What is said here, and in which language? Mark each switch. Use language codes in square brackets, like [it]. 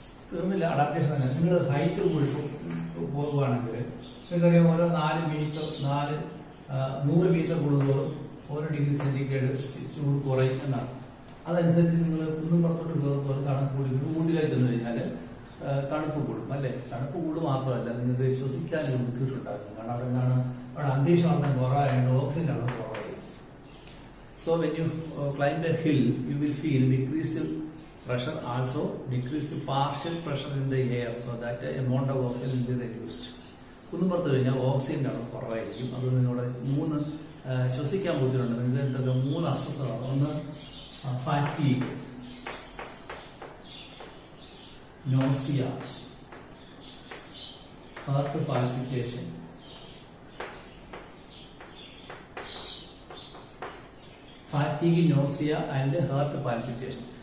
[ml] തീർന്നില്ല അഡാപ്റ്റേഷൻ തന്നെ. നിങ്ങൾ ഹൈറ്റ് പോകുകയാണെങ്കിൽ നിങ്ങൾക്കറിയാം ഓരോ 4 മീറ്റർ 100 മീറ്റർ കൂടുന്നതോറും ഓരോ ഡിഗ്രി സെന്റിഗ്രേഡ് ചൂട് കുറയും എന്നാണ്. അതനുസരിച്ച് നിങ്ങൾ കുന്നും പുറത്തോട്ട് കയറുമ്പോൾ തണുപ്പ് കൂടി. ഊട്ടിലേക്ക് ചെന്ന് കഴിഞ്ഞാൽ തണുപ്പ് കൂടും അല്ലേ. തണുപ്പ് കൂടും മാത്രമല്ല നിങ്ങൾക്ക് ശ്വസിക്കാനൊരു ബുദ്ധിമുട്ടുണ്ടാകും. കാരണം അവിടെ എന്താണ്, അവിടെ അന്തരീക്ഷം കുറവായതുകൊണ്ട് ഓക്സിജൻ അളവ് കുറവായി. [en] So when you climb a hill, you will feel decreased pressure, also decreased partial pressure in the air, so that amount of oxygen will be reduced. [ml] കുന്നുപുറത്ത് കഴിഞ്ഞാൽ ഓക്സിജന്റെ അളവ് കുറവായിരിക്കും. അത് നിങ്ങളുടെ 3 ശ്വസിക്കാൻ ബുദ്ധിമുട്ടുണ്ട്. നിങ്ങൾക്ക് എന്തൊക്കെ 3 അസ്വസ്ഥതകളാണ്. ഒന്ന് fatigue, nausea, [en] Heart palpitation, fatigue, nausea and heart palpitation.